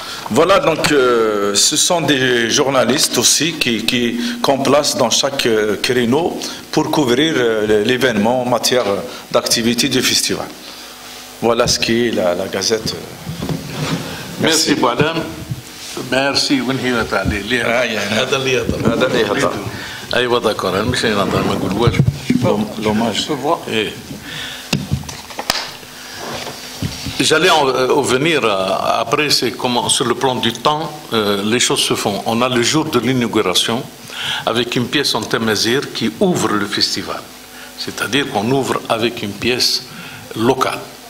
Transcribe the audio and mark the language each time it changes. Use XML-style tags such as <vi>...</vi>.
<fr>Voilà, donc ce sont des journalistes aussi qu'on place dans chaque créneau pour couvrir l'événement en matière d'activité du festival. Voilà ce qui est la Gazette. Merci Bouadam. Merci.</fr> <ar>وين هي تعليق هذا اللي يهضر ايوه داكور انا مش نهضر ما نقولوش</ar> <fr>l'hommage. J'allais en venir après, c'est comment sur le plan du temps les choses se font. On a le jour de l'inauguration avec une pièce en Tamazight qui ouvre le festival, c'est-à-dire qu'on ouvre avec une pièce locale.</fr>